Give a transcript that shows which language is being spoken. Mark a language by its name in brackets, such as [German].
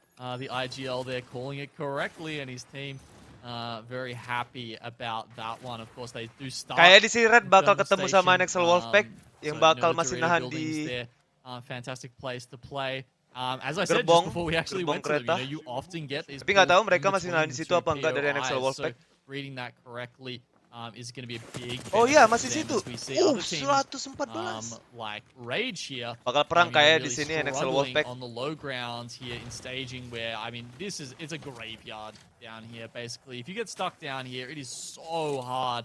[English] The IGL there calling it correctly, and his team very happy about that one. Of course, they do start. [Indonesian] Kayak di si Red bakal ketemu sama Nexel Wolfpack yang bakal masih nahan di [English] fantastic place to play. As I said just before we actually went to them, you often get these. [Indonesian] Tapi nggak tahu mereka masih nahan di situ apa enggak dari Nexel Wolfpack. [English] So reading that correctly is going to be a big. [Indonesian] Oh iya, masih situ. 114. [English] Like Rage here. [Indonesian] Bakal perang kayak di sini Nexel Wolfpack. [English] On the low grounds here in staging, where it's a graveyard down here basically. If you get stuck down here, it is so hard.